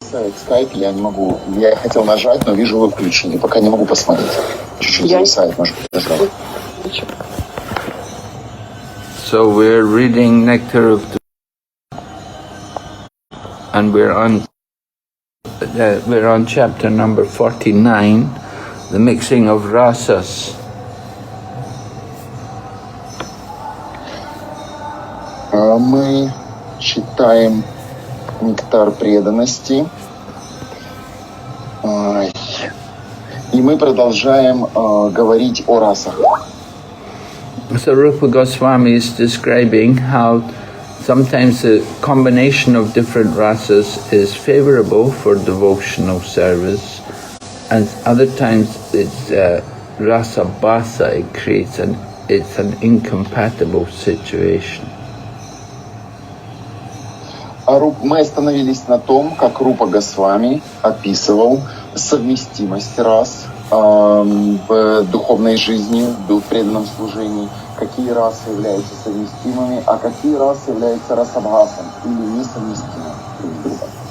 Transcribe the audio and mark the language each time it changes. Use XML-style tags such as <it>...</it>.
<ru>зависает скайп, я не могу. Я хотел нажать, но вижу, вы включены. Пока не могу посмотреть. Чуть-чуть зависает, может нажать.</ru> <en>So we're reading Nectar of the and we're on chapter number 49, the mixing of rasas.</en> <ru>Мы читаем «Нектар преданности». И мы продолжаем говорить о расах. So Rupa Goswami is describing how sometimes the combination of different rasas is favorable for devotional service, and other times it's rasa basa, it's an incompatible situation. Мы остановились на том, как Рупа Госвами описывал совместимость рас в духовной жизни, в преданном служении, какие расы являются совместимыми, а какие расы являются расабхасом или несовместимыми друг с другом.</ru>